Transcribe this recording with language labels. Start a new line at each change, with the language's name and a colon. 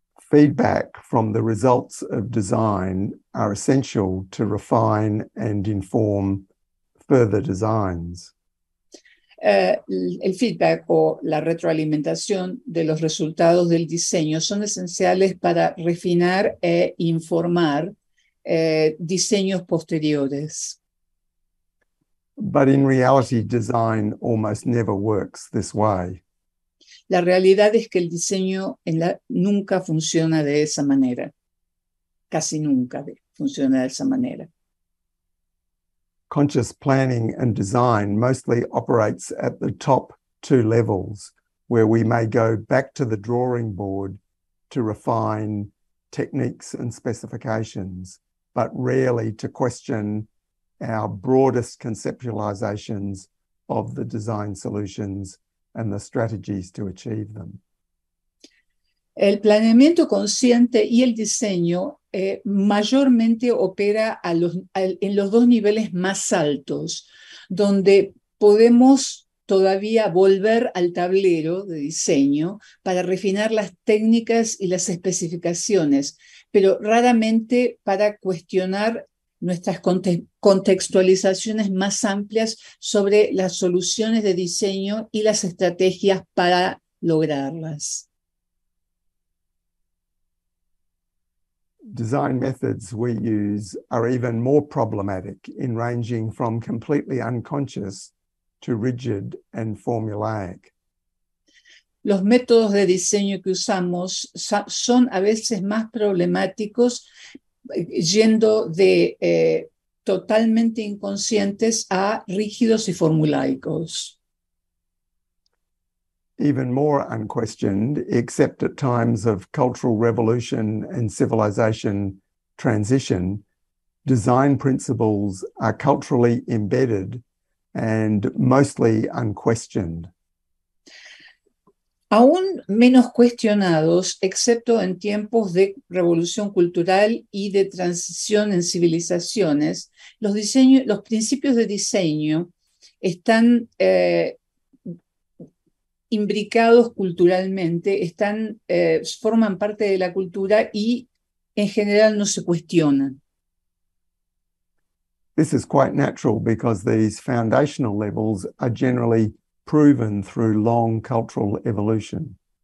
English: Feedback from the results of design are essential to refine and inform further designs.
Spanish: El feedback o la retroalimentación de los resultados del diseño son esenciales para refinar e informar diseños posteriores.
English: But in reality, design almost never works this way.
Spanish: La realidad es que el diseño nunca funciona de esa manera. Casi nunca funciona de esa manera.
English: Conscious planning and design mostly operates at the top two levels, where we may go back to the drawing board to refine techniques and specifications, but rarely to question our broadest conceptualizations of the design solutions and the strategies to achieve them.
Spanish: El planeamiento consciente y el diseño mayormente opera en los dos niveles más altos, donde podemos todavía volver al tablero de diseño para refinar las técnicas y las especificaciones, pero raramente para cuestionar nuestras contextualizaciones más amplias sobre las soluciones de diseño y las estrategias para lograrlas.
English: Design methods we use are even more problematic in ranging from completely unconscious to rigid and formulaic.
Spanish: Los métodos de diseño que usamos son a veces más problemáticos, yendo de totalmente inconscientes a rígidos y formulaicos.
English: Even more unquestioned, except at times of cultural revolution and civilization transition, design principles are culturally embedded and mostly unquestioned.
Spanish: Aún menos cuestionados, excepto en tiempos de revolución cultural y de transición en civilizaciones, los principios de diseño están imbricados culturalmente, forman parte de la cultura y en general no se cuestionan.
English: This is quite natural because these foundational levels are generally proven through long cultural evolution.